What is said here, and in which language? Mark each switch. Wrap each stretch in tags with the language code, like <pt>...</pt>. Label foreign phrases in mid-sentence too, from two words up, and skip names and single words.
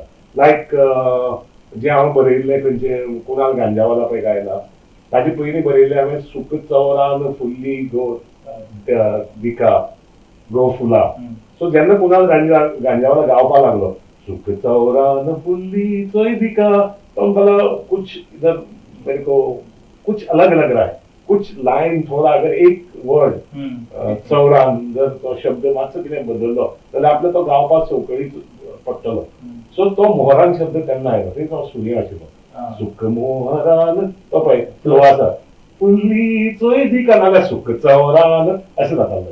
<kok>लायक जें हांव बरयल्लें खंयचे कुणाल गांजावाला पळय गायला ताजे पयलीं बरयल्लें हांवें सुख चवरान फुल्ली गो दिका गो फुला. सो जेन्ना कुणाल गांजावाला गावपा लागलो सुख चौरान फुल्ली चोय दिका तो म्हणपाक</kok> <hi>कुछ इधर मेरे को कुछ अलग लग रहा है, कुछ लाइन थोड़ा</hi> <kok>अगर एक वर्ड चौरान जर तो शब्द मातसो कितें बदललो जाल्यार आपल्याक तो गावपाक सवकळीत पडटलो. सो तो मोहरान शब्द तेन्ना आयलो थंय तो सुर्य आशिल्लो. सुख मोहरान तो पळय फ्लो आसा फुल्ली चोय दिका नाल्यार सुख चौरान अशें जातालें.</kok>